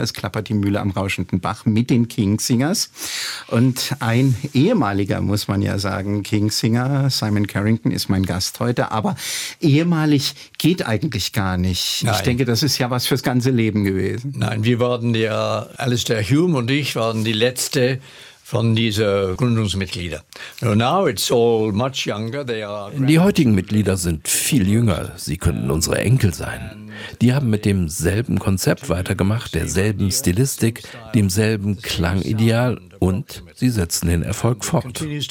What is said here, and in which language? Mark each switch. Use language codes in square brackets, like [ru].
[de] Es klappert die Mühle am rauschenden Bach mit den Kingsingers. Und ein ehemaliger, muss man ja sagen, Kingsinger, Simon Carrington, ist mein Gast heute. Aber ehemalig geht eigentlich gar nicht. Nein. Ich denke, das ist ja was fürs ganze Leben gewesen. Nein, wir waren ja, Alistair Hume und ich waren die Letzte von dieser Gründungsmitglieder. [en] So now it's all much younger. They are [de] die heutigen Mitglieder sind viel jünger. Sie könnten unsere Enkel sein. Die haben mit demselben Konzept weitergemacht, derselben Stilistik, demselben Klangideal und sie setzen den Erfolg fort.